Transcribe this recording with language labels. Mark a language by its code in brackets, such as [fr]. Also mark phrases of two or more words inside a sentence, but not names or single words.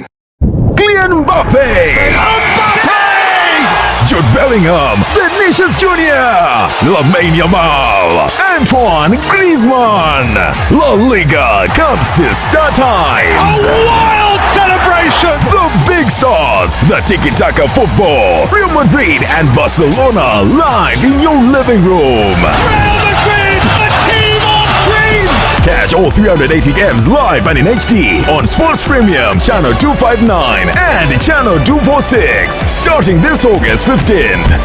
[en] Kylian Mbappe! Jude Bellingham, Vinicius Jr., Lamine Yamal, Antoine Griezmann. La Liga comes to Star Times. A wild celebration! The big stars, the tiki-taka football, Real Madrid and Barcelona live in your living room. Real Madrid, the team of dreams! Catch all 380 games live and in HD on Sports Premium Channel 259 and Channel 246 starting this August 15th.